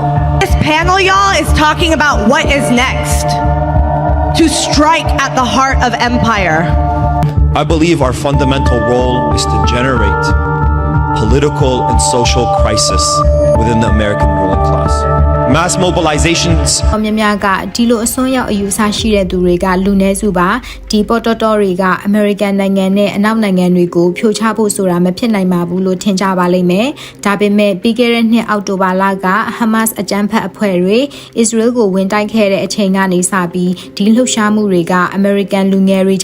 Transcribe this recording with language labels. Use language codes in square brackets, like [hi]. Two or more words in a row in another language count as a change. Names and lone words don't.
[en] This panel, y'all, is talking about what is next. To strike at the heart of empire. I believe our fundamental role is to generate political and social crisis within the American ruling class. Mass mobilizations. [my] မြများကဒီလိုအစွန်းရောက်အယူဆရှိတဲ့သူတွေကလူနည်းစုပါဒီပေါ်တော်တော်တွေကအမေရိကန်နိုင်ငံနဲ့အနောက်နိုင်ငံတွေကိုဖြိုချဖို့ဆိုတာမဖြစ်နိုင်ပါဘူးလို့ထင်ကြပါလိမ့်မယ်။ဒါပေမဲ့ပြီးခဲ့တဲ့နှစ်အောက်တိုဘာလကဟမတ်စ်အကြမ်းဖက်အဖွဲ့တွေအစ္စရေးကိုဝင်တိုက်ခဲ့တဲ့အချိန်ကနေစပြီးဒီလှုပ်ရှားမှုတွေကအမေရိကန်လူငယ်တွေ